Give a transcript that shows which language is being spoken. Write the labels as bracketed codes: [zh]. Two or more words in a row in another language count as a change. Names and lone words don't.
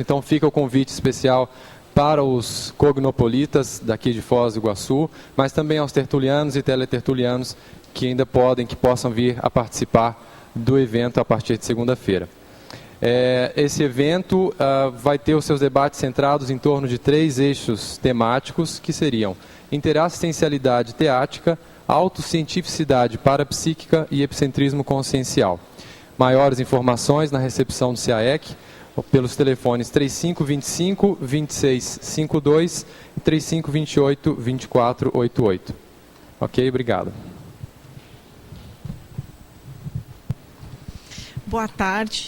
[pt] Então fica o convite especial para os cognopolitas daqui de Foz do Iguaçu, mas também aos tertulianos e teletertulianos que ainda possam vir a participar do evento a partir de segunda-feira. Esse evento vai ter os seus debates centrados em torno de 3 eixos temáticos, que seriam interassistencialidade teática, autocientificidade parapsíquica e epicentrismo consciencial. Maiores informações na recepção do CAEC, pelos telefones 3525-2652 e 3528-2488. Ok, obrigado. Boa tarde.